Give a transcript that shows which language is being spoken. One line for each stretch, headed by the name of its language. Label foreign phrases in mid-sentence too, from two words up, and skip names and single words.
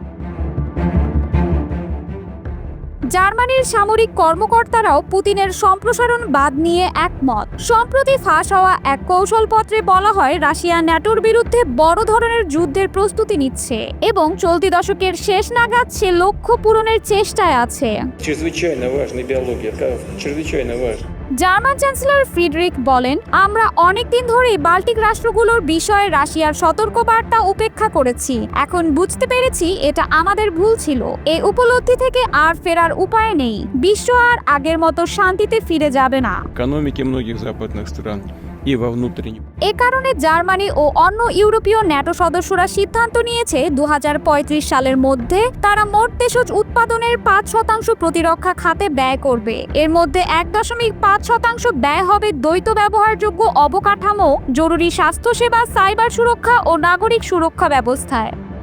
Bangla: জার্মানির সামরিক কর্মকর্তারাও পুতিনের সম্প্রসারণবাদ নিয়ে একমত। সম্প্রতি ফাঁস হওয়া এক কৌশলপত্রে বলা হয়, রাশিয়া ন্যাটোর বিরুদ্ধে বড় ধরনের যুদ্ধের প্রস্তুতি নিচ্ছে এবং চলতি দশকের শেষ নাগাদ সে লক্ষ্য পূরণের চেষ্টায় আছে।
Russian: Чрезвычайно важна биология, чрезвычайно важно.
Bangla: জার্মান চ্যান্সেলর ফ্রিডরিখ বলেন, আমরা অনেকদিন ধরেই বাল্টিক রাষ্ট্রগুলোর বিষয়ে রাশিয়ার সতর্কবার্তা উপেক্ষা করেছি। এখন বুঝতে পেরেছি এটা আমাদের ভুল ছিল। এই উপলব্ধি থেকে আর ফেরার উপায় নেই। বিশ্ব আর আগের মতো শান্তিতে ফিরে যাবে না।
Russian: Экономики многих западных стран и во внутреннем.
Bangla: এ কারণে জার্মানি ও অন্য ইউরোপীয় ন্যাটো সদস্যরা সিদ্ধান্ত নিয়েছে 2035 সালের মধ্যে তারা মোট দেশজ উৎপাদনের 5% প্রতিরক্ষা খাতে ব্যয় করবে। এর মধ্যে 1.5% ব্যয় হবে দ্বৈত ব্যবহারযোগ্য অবকাঠামো, জরুরি স্বাস্থ্যসেবা, সাইবার সুরক্ষা ও নাগরিক সুরক্ষা ব্যবস্থায়।